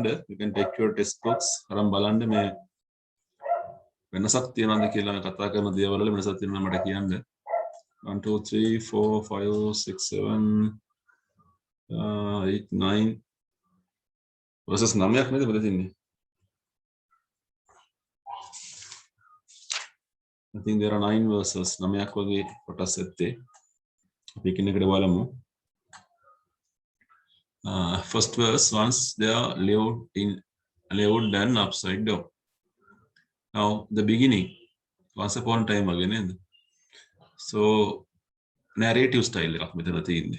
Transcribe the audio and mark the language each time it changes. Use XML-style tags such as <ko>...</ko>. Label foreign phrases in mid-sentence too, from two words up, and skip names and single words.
<en>You can take your text books</en> <si>අරන් බලන්න මේ වෙනසක් තියනවද කියලා කතා කරන දේවල් වල වෙනසක් තියෙනවා මට කියන්න. 1 2 3 4 5 6 7 8 9 verses 9ක් නේද මෙතන තියෙන්නේ.</si> <en>I think there are 9 verses.</en> <si>9ක් වගේ කොටස් ඇත්තේ. අපි එකිනෙකට බලමු.</si> <en>First verse, once they are lived and upside down. Now the beginning, once upon a time again.</en> <si>So</si> <en>narrative style</en> <si>එකක් මෙතන තියෙන්නේ.</si>